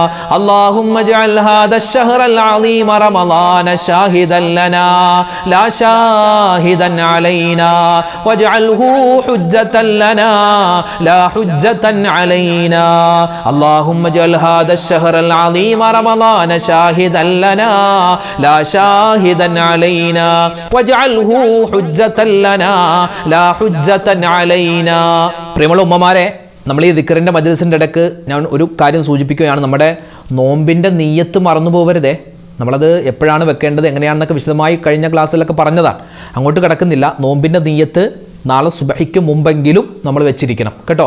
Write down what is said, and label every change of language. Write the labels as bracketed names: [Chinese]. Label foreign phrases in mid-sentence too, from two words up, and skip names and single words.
[Arabic] اللهم اجعل هذا الشهر العظيم رمضان شاهدا لنا لا شاهدا علينا واجعله حجة لنا لا حجة علينا. اللهم اجعل هذا الشهر العظيم رمضان شاهدا لنا لا شاهدا علينا واجعله حجة لنا لا حجة علينا. [Malayalam] പ്രിയമുള്ള ഉമ്മമാരെ, നമ്മൾ ഈ ദിക്റിൻ്റെ മജ്‌ലിസിൻ്റെ ഇടയ്ക്ക് ഞാൻ ഒരു കാര്യം സൂചിപ്പിക്കുകയാണ്. നമ്മുടെ നോമ്പിൻ്റെ നീയത്ത് മറന്നു പോകരുതേ. നമ്മളത് എപ്പോഴാണ് വെക്കേണ്ടത്, എങ്ങനെയാണെന്നൊക്കെ വിശദമായി കഴിഞ്ഞ ക്ലാസ്സിലൊക്കെ പറഞ്ഞതാണ്, അങ്ങോട്ട് കിടക്കുന്നില്ല. നോമ്പിൻ്റെ നീയത്ത് നാളെ സുബഹിക്ക് മുമ്പെങ്കിലും നമ്മൾ വെച്ചിരിക്കണം കേട്ടോ.